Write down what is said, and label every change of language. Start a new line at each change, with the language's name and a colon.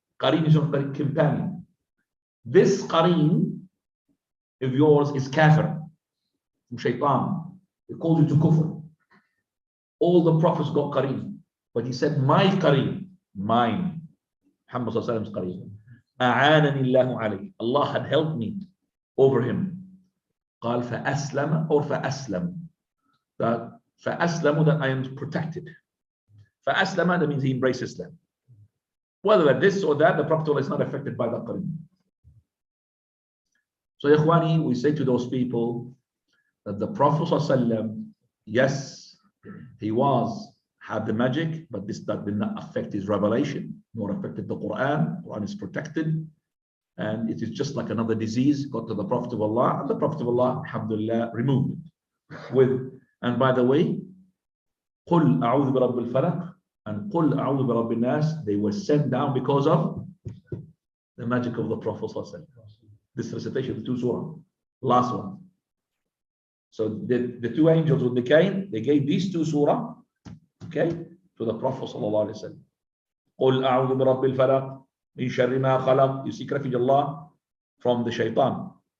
English: Qareen is a companion. This qareen of yours is kafir, from shaitan. He calls you to kufr. All the prophets got qareen, but he said, my qareen, mine. Muhammad sallallahu alaihi wasallam's qareeb.
Arabic: أعانني الله عليه.
English: Allah had helped me over him.
Arabic: قال فأسلم or فأسلم.
English: That فأسلم, that I am protected. فأسلم, that means he embraced Islam. Whether this or that, the Prophet is not affected by that qareeb. So Ikhwani, we say to those people that the Prophet ﷺ, yes, he had the magic, but that did not affect his revelation, nor affected the Quran. Quran is protected, and it is just like another disease got to the Prophet of Allah, and the Prophet of Allah, alhamdulillah, removed it. And by the way,
Arabic: قُلْ أَعُوذُ بِرَبِّ الْفَلَقِ
English: and
Arabic: قُلْ أَعُوذُ بِرَبِّ النَّاسِ,
English: they were sent down because of the magic of the Prophet ﷺ. This recitation of the two surah, last one. So the two angels when they came, they gave these two surah, okay, to the Prophet sallallahu alaihi wasallam.
Arabic: قُلْ أَعُوذُ بِرَبِّ الْفَلَقِ مِنْ شَرِّ مَا خَلَقَ.
English: You seek refuge Allah from the shaitan.